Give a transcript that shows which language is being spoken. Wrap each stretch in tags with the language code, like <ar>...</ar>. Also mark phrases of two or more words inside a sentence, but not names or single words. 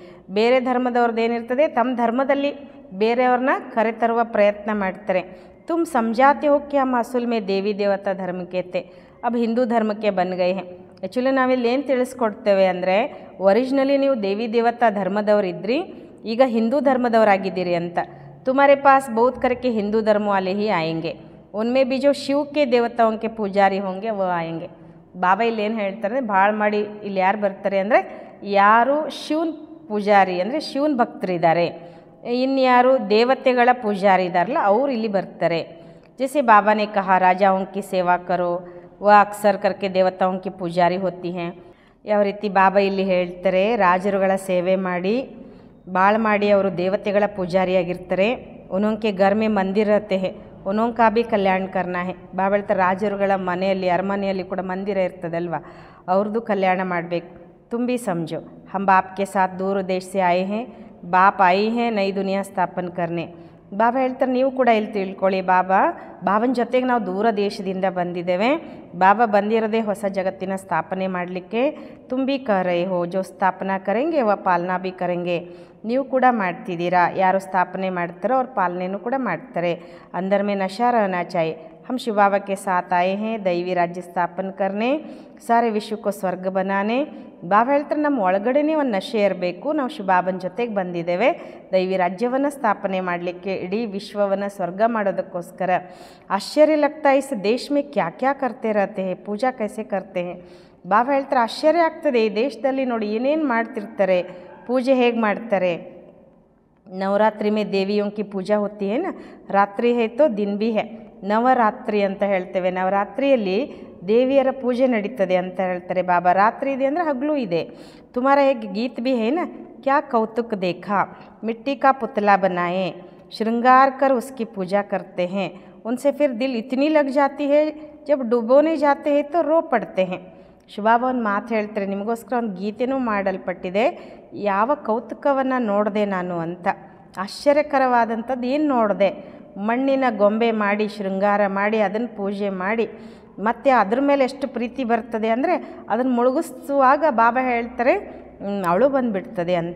<kn>ಬೇರೆ ಧರ್ಮದವ್ರದ್ದು ಏನಿರ್ತದೆ ತಮ್ಮ ಧರ್ಮದಲ್ಲಿ ಬೇರೆಯವ್ರನ್ನ ಕರೆತರುವ ಪ್ರಯತ್ನ ಮಾಡ್ತಾರೆ.</kn> <hi>तुम समझाते हो क्या मासूल में देवी देवता धर्म के थे अब हिंदू धर्म के बन गए हैं.</hi> <kn>ಆ್ಯಕ್ಚುಲಿ ನಾವಿಲ್ಲಿ ಏನು ತಿಳಿಸ್ಕೊಡ್ತೇವೆ ಅಂದರೆ ಒರಿಜಿನಲಿ ನೀವು ದೇವಿ ದೇವತಾ ಧರ್ಮದವರಿದ್ರಿ, ಈಗ ಹಿಂದೂ ಧರ್ಮದವರಾಗಿದ್ದೀರಿ ಅಂತ.</kn> <hi>तुम्हारे पास बहुत करके हिंदू धर्म वाले ही आएंगे, उनमें भी जो शिव के देवताओं के पुजारी होंगे वो आएंगे.</hi> <kn>ಬಾಬಾ ಇಲ್ಲಿ ಏನು ಹೇಳ್ತಾರೆ ಭಾಳ ಮಾಡಿ ಇಲ್ಲಿ ಯಾರು ಬರ್ತಾರೆ ಅಂದರೆ ಯಾರು ಶಿವನ ಪೂಜಾರಿ ಅಂದರೆ ಶಿವನ ಭಕ್ತರಿದ್ದಾರೆ, ಇನ್ಯಾರು ದೇವತೆಗಳ ಪೂಜಾರಿ ಇದ್ದಾರಲ್ಲ ಅವರು ಇಲ್ಲಿ ಬರ್ತಾರೆ.</kn> <hi>जैसे बाबा ने कहा राजाओं की सेवा करो, वह अक्सर करके देवताओं की पुजारी होती हैं.</hi> <kn>ಯಾವ ರೀತಿ ಬಾಬಾ ಇಲ್ಲಿ ಹೇಳ್ತಾರೆ ರಾಜರುಗಳ ಸೇವೆ ಮಾಡಿ ಭಾಳ ಮಾಡಿ ಅವರು ದೇವತೆಗಳ ಪೂಜಾರಿಯಾಗಿರ್ತಾರೆ.</kn> <hi>उनके घर में मंदिर रहते हैं, उन्हों का भी कल्याण करना है.</hi> <kn>ಬಾಬಾ ಹೇಳ್ತಾರೆ ರಾಜರುಗಳ ಮನೆಯಲ್ಲಿ ಅರಮನೆಯಲ್ಲಿ ಕೂಡ ಮಂದಿರ ಇರ್ತದಲ್ವ, ಅವ್ರದ್ದು ಕಲ್ಯಾಣ ಮಾಡಬೇಕು.</kn> <hi>तुम भी समझो, हम बाप के साथ दूर देश से आए हैं, बाप आई हैं नई दुनिया स्थापन करने.</hi> <kn>ಬಾಬಾ ಹೇಳ್ತಾರೆ ನೀವು ಕೂಡ ಇಲ್ಲಿ ತಿಳ್ಕೊಳ್ಳಿ, ಬಾಬನ ಜೊತೆಗೆ ನಾವು ದೂರ ದೇಶದಿಂದ ಬಂದಿದ್ದೇವೆ. ಬಾಬಾ ಬಂದಿರೋದೇ ಹೊಸ ಜಗತ್ತಿನ ಸ್ಥಾಪನೆ ಮಾಡಲಿಕ್ಕೆ.</kn> <hi>तुम भी कह रहे हो जो स्थापना करेंगे वह पालना भी करेंगे.</hi> <kn>ನೀವು ಕೂಡ ಮಾಡ್ತಿದ್ದೀರಾ, ಯಾರು ಸ್ಥಾಪನೆ ಮಾಡ್ತಾರೋ ಅವ್ರ ಪಾಲನೆಯೂ ಕೂಡ ಮಾಡ್ತಾರೆ.</kn> <hi>अंदर में नशा रहना चाहिए. हम शिव बाबा के साथ आए हैं दैवी राज्य स्थापन करने, सारे विश्व को ಸ್ವರ್ಗ बनाने.</hi> <kn>ಬಾಬಾ ಹೇಳ್ತಾರೆ ನಮ್ಮ ಒಳಗಡೆನೇ ಒಂದು ನಶೆ ಇರಬೇಕು. ನಾವು ಶಿವ ಬಾಬನ ಜೊತೆಗೆ ಬಂದಿದ್ದೇವೆ ದೈವಿ ರಾಜ್ಯವನ್ನು ಸ್ಥಾಪನೆ ಮಾಡಲಿಕ್ಕೆ, ಇಡೀ ವಿಶ್ವವನ್ನು ಸ್ವರ್ಗ ಮಾಡೋದಕ್ಕೋಸ್ಕರ.</kn> <hi>ಆಶ್ಚರ್ಯ लगता है इस देश में क्या क्या करते रहते हैं, पूजा कैसे करते हैं.</hi> <kn>ಬಾಬಾ ಹೇಳ್ತಾರೆ ಆಶ್ಚರ್ಯ ಆಗ್ತದೆ, ಈ ದೇಶದಲ್ಲಿ ನೋಡಿ ಏನೇನು ಮಾಡ್ತಿರ್ತಾರೆ, पूजे ಹೇಗೆ ಮಾಡ್ತಾರೆ.</kn> <hi>नवरात्रि में देवियों की पूजा होती है ना, रात्रि है तो दिन भी है.</hi> <kn>ನವರಾತ್ರಿ ಅಂತ ಹೇಳ್ತೇವೆ, ನವರಾತ್ರಿಯಲ್ಲಿ ದೇವಿಯರ ಪೂಜೆ ನಡೀತದೆ ಅಂತ ಹೇಳ್ತಾರೆ ಬಾಬಾ. ರಾತ್ರಿ ಇದೆ ಅಂದರೆ ಹಗಲು ಇದೆ.</kn> <hi>तुम्हारा एक गीत भी है ना, क्या कौतुक देखा, मिट्टी का पुतला बनाए, श्रृंगार कर उसकी पूजा करते हैं, उनसे फिर दिल इतनी लग जाती है जब डुबोने जाते हैं तो रो पड़ते हैं.</hi> <kn>ಶಿವಬಾಬಾ ಒಂದು ಮಾತು ಹೇಳ್ತಾರೆ, ನಿಮಗೋಸ್ಕರ ಒಂದು ಗೀತೆನೂ ಮಾಡಲ್ಪಟ್ಟಿದೆ, ಯಾವ ಕೌತುಕವನ್ನು ನೋಡಿದೆ ನಾನು ಅಂತ. ಆಶ್ಚರ್ಯಕರವಾದಂಥದ್ದು ಏನು ನೋಡಿದೆ, ಮಣ್ಣಿನ ಗೊಂಬೆ ಮಾಡಿ ಶೃಂಗಾರ ಮಾಡಿ ಅದನ್ನು ಪೂಜೆ ಮಾಡಿ ಮತ್ತು ಅದ್ರ ಮೇಲೆ ಎಷ್ಟು ಪ್ರೀತಿ ಬರ್ತದೆ ಅಂದರೆ ಅದನ್ನು ಮುಳುಗಿಸುವಾಗ ಬಾಬಾ ಹೇಳ್ತಾರೆ ಅವಳು ಬಂದುಬಿಡ್ತದೆ ಅಂತ.</kn>